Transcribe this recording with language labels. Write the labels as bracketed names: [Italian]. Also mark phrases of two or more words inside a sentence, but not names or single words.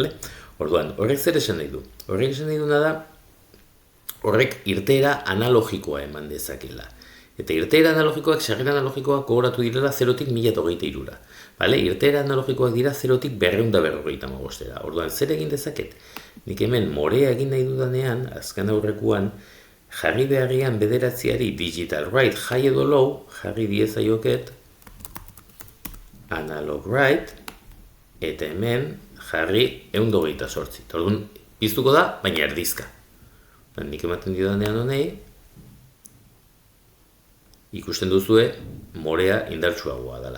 [Basque] Orduan, horrek zer esan nahi du? Horrek esan nahi duena da, horrek irteera analogikoa eman dezakela. Eta irteera analogikoak, sarrera analogikoak gogoratu direla 0-tik 1023. Vale? Irteera analogikoak dira 0-tik 255. Orduan, zer egin dezaket? Nik hemen morea egin nahi dudanean, azken aurrekoan, jarri beharrian bederatziari [English] digital write high [Basque] edo low, jarri diezaioket [English] analog write, [Basque] eta hemen jarri 128. Orduan, piztuko da, baina erdizka. Nik ematen didanean honei, ikusten duzue morea indartsuagoa dela.